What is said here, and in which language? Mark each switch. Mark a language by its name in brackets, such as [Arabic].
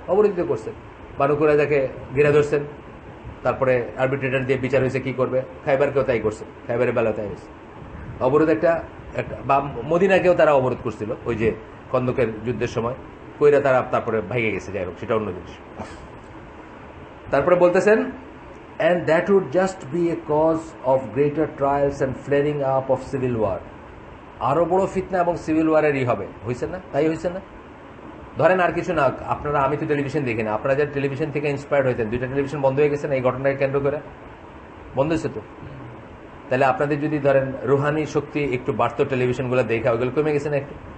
[Bangla] অবরোধিত করছেন, বানু কুরাইজাকে ঘিরে ধরছেন, তারপরে আরবিট্রেটর দিয়ে বিচার হয়েছে কি করবে। খাইবারকেও তাই করছে, খাইবারের বেলাও তাই হয়েছে। অবরোধ একটা বা মদিনাকেও তারা অবরোধ করছিল ওই যে খন্দকের যুদ্ধের সময়, কইরা তারা তারপরে ভেঙে গেছে, যাই হোক সেটা অন্য জিনিস। তারপরে বলতেছেন [English] and that would just be a cause of greater trials and flaring up of civil war. [Bangla] আরো বড় ফিতনা এবং সিভিল ওয়ারেরই হবে, হয়েছে না? তাই হয়েছে না? ধরেন আর কিছু না, আপনারা, আমি তো টেলিভিশন দেখি না, আপনারা যারা টেলিভিশন থেকে ইন্সপায়ার্ড হয়েছেন, দুইটা টেলিভিশন বন্ধ হয়ে গেছে না এই ঘটনাকে কেন্দ্র করে? বন্ধ হয়েছে তো। তাহলে আপনাদের যদি ধরেন রুহানি শক্তি একটু বাড়তো, টেলিভিশনগুলো দেখা, ওইগুলো কমে গেছে না একটু?